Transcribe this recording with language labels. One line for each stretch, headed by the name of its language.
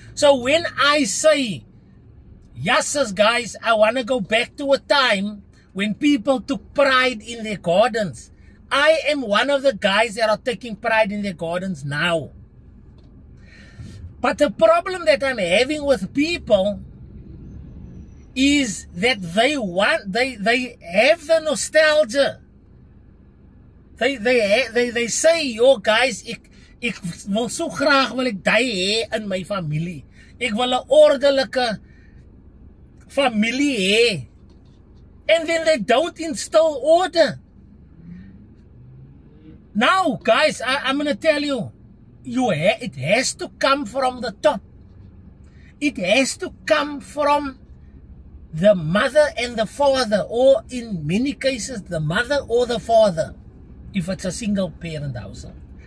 English: So when I say, yes, guys, I want to go back to a time when people took pride in their gardens, I am one of the guys that are taking pride in their gardens now. But the problem that I'm having with people is that they have the nostalgia. They say, yo guys,
Afrikaans: Ek wil so graag wil ek die hê in my familie. Ek wil 'n ordelike familie hê.
English: And then they don't instill order. Now, guys, I'm going to tell you, it has to come from the top. It has to come from the mother and the father, or in many cases, the mother or the father, if it's a single parent household.